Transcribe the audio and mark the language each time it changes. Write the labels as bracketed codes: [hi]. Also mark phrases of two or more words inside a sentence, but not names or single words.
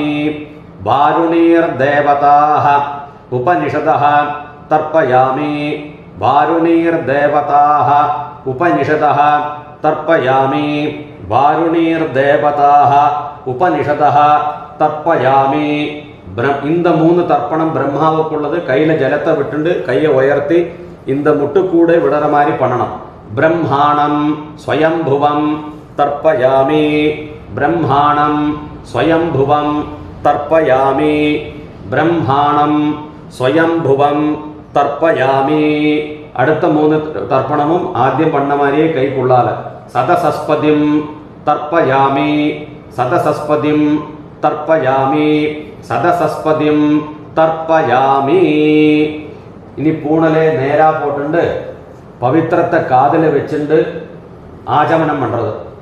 [sa] वारुणीर्देवताः उपनिषदः तर्पयामि. वारुणीर्देवताः उपनिषदः तर्पयामि. वारुणीर्देवताः उपनिषदः तर्पयामि. [ta] இந்த 3 தர்ப்பணம் பிரம்மாவுக்குள்ளது. கையில ஜலத்தை விட்டுண்டு கையை உயர்த்தி இந்த முட்டுக்கூடை விடற மாதிரி பண்ணணும். [sa] ब्रह्माणं स्वयंभुवं तर्पयामि. ब्रह्माणं स्वयंभुवं तर्पयामि. ब्रह्माणं स्वयंभुवं तर्पयामि. [ta] அடுத்த 3 தர்ப்பணமும் ஆദ്യം பண்ண மாதிரியே கைக்குள்ளால. [sa] सदसस्पतिं तर्पयामि। सदसस्पतिं तर्पयामि. सदसस्पतिं तर्पयामि. [ta] இனி பூணலே நேரா போட்டுண்டு பவித்திரத்தை காதில் வச்சுண்டு ஆச்சமனம் பண்ணுறது.